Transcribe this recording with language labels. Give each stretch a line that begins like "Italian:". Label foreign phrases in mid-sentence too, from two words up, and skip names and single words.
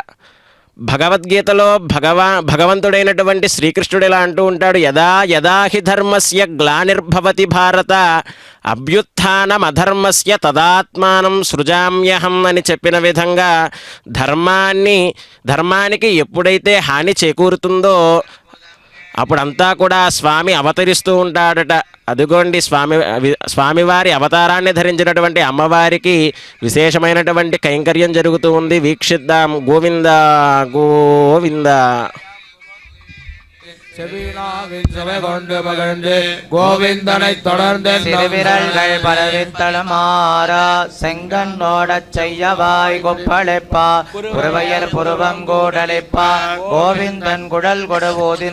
Telugu: భగవద్గీతలో భగవంతుడైనటువంటి శ్రీకృష్ణుడు ఇలా అంటూ ఉంటాడు,
Sanskrit: యదా యదా హి ధర్మస్య గ్లానిర్భవతి భారత అభ్యుత్థానమధర్మస్య తదాత్మానం సృజామ్యహం
Telugu: అని చెప్పిన విధంగా ధర్మానికి ఎప్పుడైతే హాని చేకూరుతుందో అప్పుడంతా కూడా స్వామి అవతరిస్తూ ఉంటాడట. అదిగోండి స్వామివారి అవతారాన్ని ధరించినటువంటి అమ్మవారికి విశేషమైనటువంటి కైంకర్యం జరుగుతూ ఉంది. వీక్షిద్దాం. గోవింద గోవింద.
Tamil: கோவிந்தனை தொடர்ந்து சிறுவிரல்கள் பலவித்தளமாறா செங்கண்ணோடச் செய்யவாய் கொப்பளிப்பா புறவையர் புருவம் கூடலிப்பா கோவிந்தன் குடல் கொடுவோதின